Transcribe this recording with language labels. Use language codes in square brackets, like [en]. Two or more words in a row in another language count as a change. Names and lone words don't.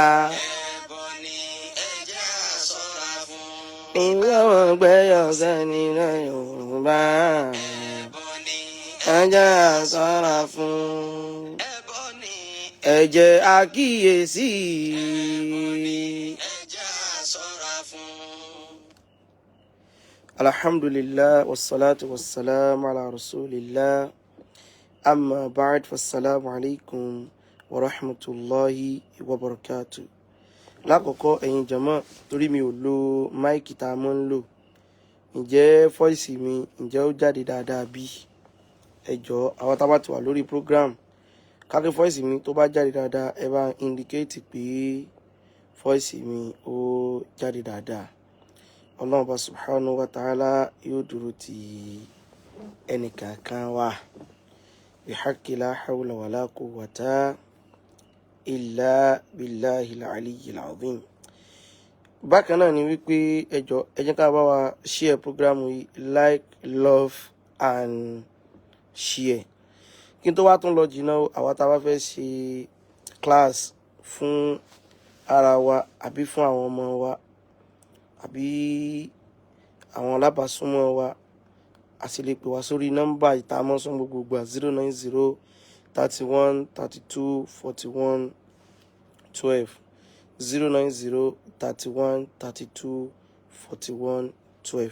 [yo] ẹbọ ni ẹ jẹ́ a ṣọ́ra fún. Ìwé wọn gbẹ́yọ̀sẹ̀ nílẹ̀ Yorùbá. ẹbọ ni Ẹ jẹ́ a ṣọ́ra fún. ẹbọ ni Ẹ jẹ́ àkíyèsí. ẹ jẹ́ a ṣọ́ra fún. [ar] الحمد لله والصلاة والسلام على رسول الله. أما بعد، فالسلام عليكم ورحمة الله وبركاته. [yo] Lákọ̀ọ́kọ́ ẹ̀yin jàmá, torí mi ò lo máìkì tá a mọ́ ń lò. Ǹjẹ́ fọ́ìsì mi ǹjẹ́ ó jáde dáadáa bí? Ẹ jọ̀ọ́ àwọn tá bá ti wà lórí program, kákẹ́ fọ́ìsì mi tó bá jáde dáadáa, ẹ bá indicate pé fọ́ìsì mi ó jáde dáadáa. Ọlọ́run bá [ar] سبحانه وتعالى [yo] yóò dúró ti ẹnìkankan wa. [ar] بحق لا حول ولا قوة إلا بالله العلي العظيم. [yo] Bákan náà ni wípé ẹ jọ̀ọ́ ẹ jẹ́ ká bá wa [en] share program [yo] yìí, [en] like, love and share. [yo] Kí n tó wá tún lọ jìnnà, àwa tá bá fẹ́ ṣe class fún ara wa àbí fún àwọn ọmọ wa àbí àwọn alábàásúnmọ́ wa, a sì lè pè wá sórí nọ́mbà ìtàmọ́sán gbogbogbò 090 31 32 41 12 090 31 32 41 12.